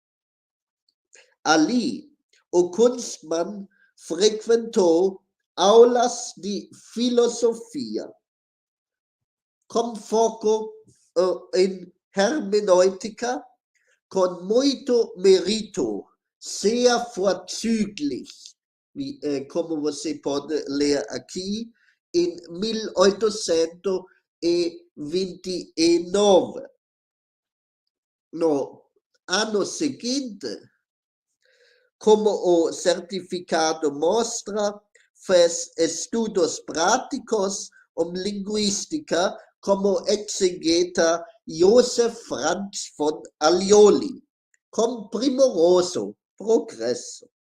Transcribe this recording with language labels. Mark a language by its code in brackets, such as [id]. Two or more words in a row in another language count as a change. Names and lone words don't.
[pt] Ali, o Kunstmann frequentou aulas de filosofia, com foco em hermenêutica, com muito mérito, [de] sehr vorzüglich, [pt] como você pode ler aqui, em 1829. No ano seguinte, como o certificado mostra, fez estudos práticos em linguística como exegeta Joseph Franz von Alioli, com primoroso progresso.